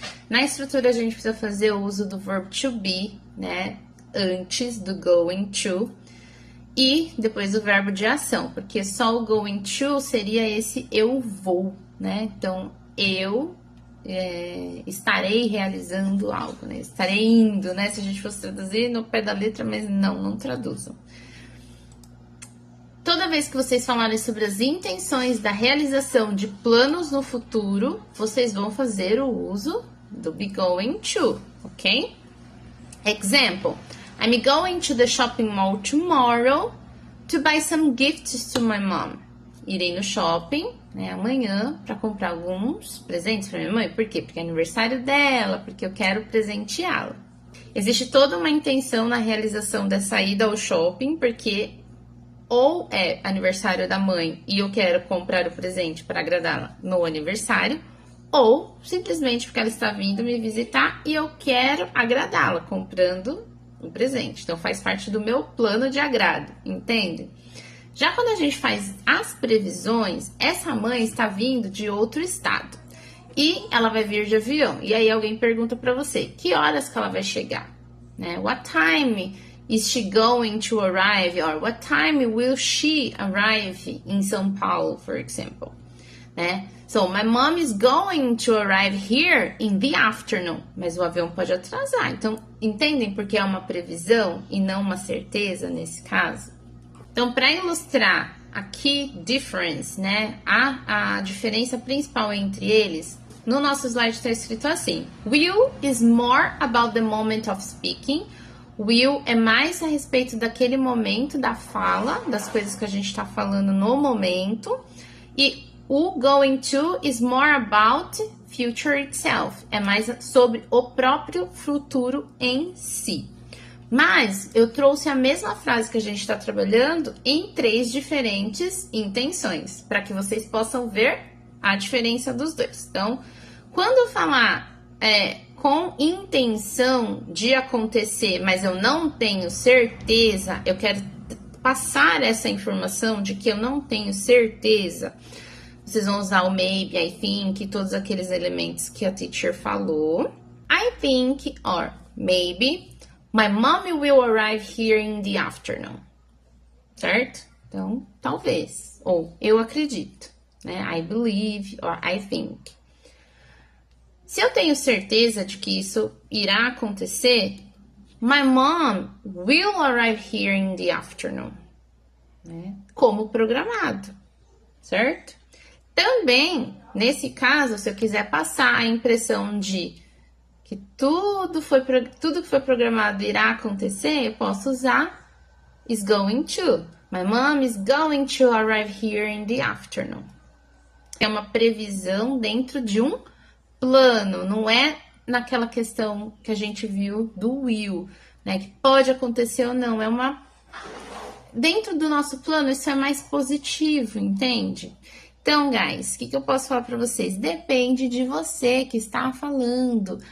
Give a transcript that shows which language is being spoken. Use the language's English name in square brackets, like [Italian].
[Portuguese] Na estrutura a gente precisa fazer o uso do verbo to be, antes do going to, e depois do verbo de ação, porque só o going to seria esse eu vou, Então, eu estarei realizando algo, Estarei indo, Se a gente fosse traduzir no pé da letra, mas não traduzam. Toda vez que vocês falarem sobre as intenções da realização de planos no futuro, vocês vão fazer o uso do be going to, ok? [English] Example: I'm going to the shopping mall tomorrow to buy some gifts to my mom. [Portuguese] Irei no shopping, amanhã, para comprar alguns presentes para minha mãe. Por quê? Porque é aniversário dela, porque eu quero presenteá-la. Existe toda uma intenção na realização dessa ida ao shopping, porque ou é aniversário da mãe e eu quero comprar o presente para agradá-la no aniversário, ou simplesmente porque ela está vindo me visitar e eu quero agradá-la comprando um presente. Então, faz parte do meu plano de agrado, entende? Já quando a gente faz as previsões, essa mãe está vindo de outro estado e ela vai vir de avião. E aí alguém pergunta para você: que horas que ela vai chegar? [English] What time is she going to arrive? Or what time will she arrive in São Paulo, for example? [Portuguese] Né? [English] So, my mom is going to arrive here in the afternoon. [Portuguese] Mas o avião pode atrasar. Então, entendem porque é uma previsão e não uma certeza nesse caso? Então, para ilustrar a [English] key difference, [Portuguese] né? A diferença principal entre eles, no nosso slide está escrito assim: [English] Will is more about the moment of speaking. [Portuguese] Will é mais a respeito daquele momento da fala, das coisas que a gente está falando no momento. E o [English] going to is more about future itself. [Portuguese] É mais sobre o próprio futuro em si. Mas eu trouxe a mesma frase que a gente está trabalhando em 3 diferentes intenções, para que vocês possam ver a diferença dos dois. Então, quando eu falar com intenção de acontecer, mas eu não tenho certeza, eu quero passar essa informação de que eu não tenho certeza, vocês vão usar o [English] maybe, I think, [Portuguese] todos aqueles elementos que a teacher falou. [English] I think, or maybe, my mommy will arrive here in the afternoon. [Portuguese] Certo? Então, talvez. Ou eu acredito, né? [English] I believe, or I think. [Portuguese] Se eu tenho certeza de que isso irá acontecer, [English] my mom will arrive here in the afternoon. [Portuguese] Né? Como programado, certo? Também, nesse caso, se eu quiser passar a impressão de que tudo que foi programado irá acontecer, eu posso usar is going to. [English] My mom is going to arrive here in the afternoon. [Portuguese] É uma previsão dentro de um plano, não é naquela questão que a gente viu do will, né? Que pode acontecer ou não, é uma... Dentro do nosso plano, isso é mais positivo, entende? Então, guys, o que eu posso falar para vocês? Depende de você que está falando.